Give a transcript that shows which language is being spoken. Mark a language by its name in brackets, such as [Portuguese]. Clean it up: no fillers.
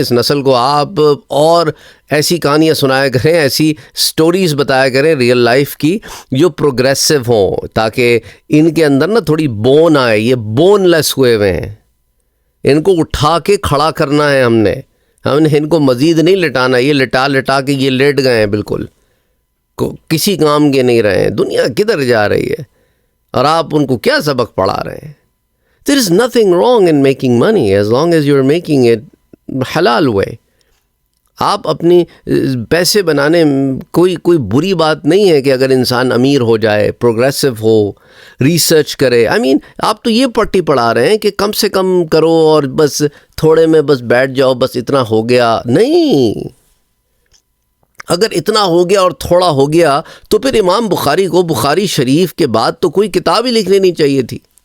[Urdu] اس نسل کو آپ اور ایسی کہانیاں سنایا کریں، ایسی سٹوریز بتایا کریں ریئل لائف کی جو پروگریسو ہوں، تاکہ ان کے اندر نا تھوڑی بون آئے. یہ بون لیس ہوئے ہوئے ہیں، ان کو اٹھا کے کھڑا کرنا ہے. ہم نے ان کو مزید نہیں لٹانا. یہ لٹا کے یہ لیٹ گئے ہیں، بالکل کسی کام کے نہیں رہے ہیں. دنیا کدھر جا رہی ہے اور آپ ان کو کیا سبق پڑھا رہے ہیں؟ [English] There is nothing wrong in making money as long as you're making it halal way. [Urdu] آپ اپنی پیسے بنانے کوئی بری بات نہیں ہے کہ اگر انسان امیر ہو جائے، پروگریسو ہو، ریسرچ کرے. آپ تو یہ پٹی پڑھا رہے ہیں کہ کم سے کم کرو اور بس تھوڑے میں بس بیٹھ جاؤ، بس اتنا ہو گیا. نہیں، اگر اتنا ہو گیا اور تھوڑا ہو گیا تو پھر امام بخاری کو بخاری شریف کے بعد تو کوئی کتاب ہی لکھ لینی چاہیے تھی.